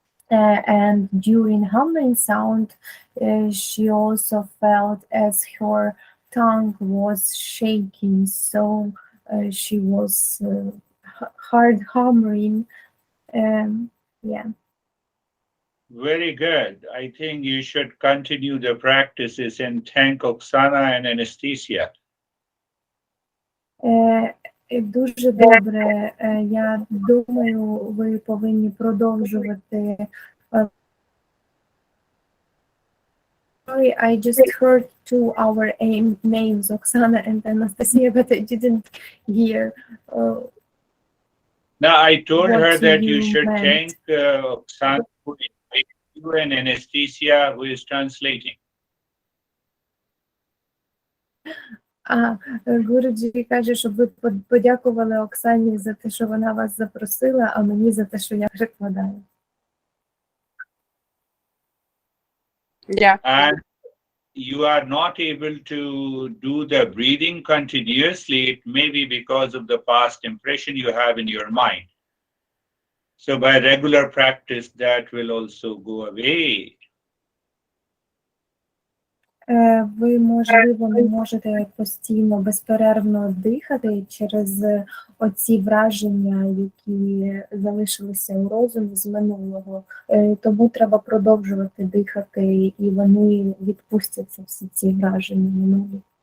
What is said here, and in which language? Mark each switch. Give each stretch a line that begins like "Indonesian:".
English: And during humming sound, she also felt as her tongue was shaking, so she was hard humming. Yeah. Very good. I think you should continue the practices and thank Oksana and Anastasia.
Ukrainian: Дуже добре. Я думаю, ви повинні продовжувати.
English: Sorry, I just heard our names, Oksana and Anastasia, but I didn't hear. Now, I told What her that you you should meant. thank Oksana, who invited you, and Anastasia, who is translating.
Ukrainian: Гуруджі каже, щоб ви подякували Оксані за те, що вона вас запросила, а мені за те, що я перекладаю. Дякую.
English: And you are not able to do the breathing continuously, it may be because of the past impression you have in your mind. So by regular practice, that will also go away.
Ukrainian: Ви, можливо, не можете постійно, безперервно дихати через оці враження, які залишилися у розумі з минулого. Тому треба продовжувати дихати, і вони відпустяться, всі ці враження минулі.